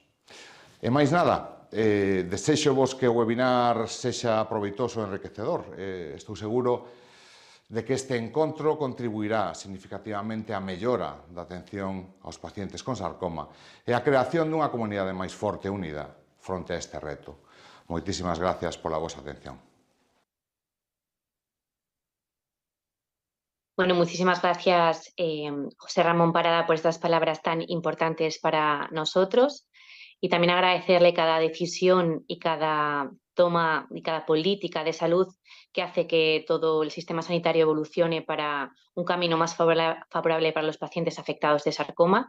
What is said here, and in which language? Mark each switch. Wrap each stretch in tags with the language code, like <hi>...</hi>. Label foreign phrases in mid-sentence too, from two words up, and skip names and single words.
<gl>E máis nada, desexo vos que o webinar sexa proveitoso e enriquecedor. Estou seguro de que este encontro contribuirá significativamente á mellora da atención aos pacientes con sarcoma e á creación dunha comunidade máis forte e unida fronte a este reto. Moitísimas gracias pola vosa atención.</gl> <es>Bueno, muchísimas gracias, José Ramón Parada, por estas palabras tan importantes para nosotros, y también agradecerle cada decisión y cada toma y cada política de salud que hace que todo el sistema sanitario evolucione para un camino más favorable para los pacientes afectados de sarcoma.</es>